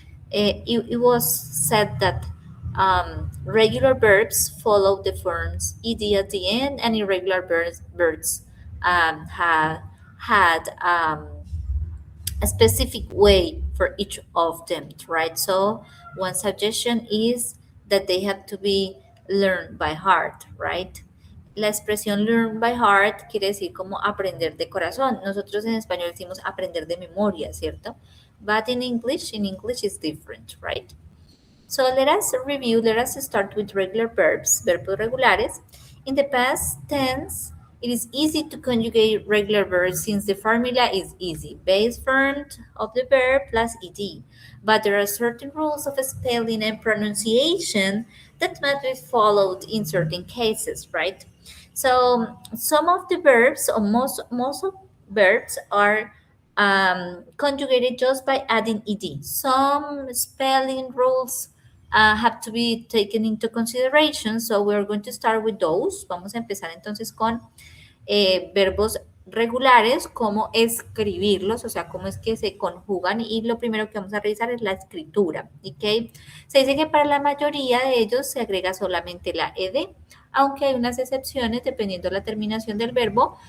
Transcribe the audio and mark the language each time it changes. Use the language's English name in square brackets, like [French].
[English] It was said that regular verbs follow the forms ed at the end, and irregular verbs had a specific way for each of them, right? So one suggestion is that they have to be learned by heart, right? [Spanish] La expresión [English] learn by heart [Spanish] quiere decir como aprender de corazón. Nosotros en español decimos aprender de memoria, ¿cierto? [English] But in English it's different, right? So let us review, let us start with regular verbs, [Spanish] verbos regulares. [English] In the past tense, it is easy to conjugate regular verbs since the formula is easy. Base form of the verb plus ed. But there are certain rules of spelling and pronunciation that must be followed in certain cases, right? So some of the verbs, or most of verbs are conjugated just by adding ed. Some spelling rules have to be taken into consideration. So we're going to start with those. [Spanish] Vamos a empezar entonces con verbos regulares, cómo escribirlos, o sea, cómo es que se conjugan, y lo primero que vamos a revisar es la escritura, ¿ok? Se dice que para la mayoría de ellos se agrega solamente la ed, aunque hay unas excepciones dependiendo de la terminación del verbo.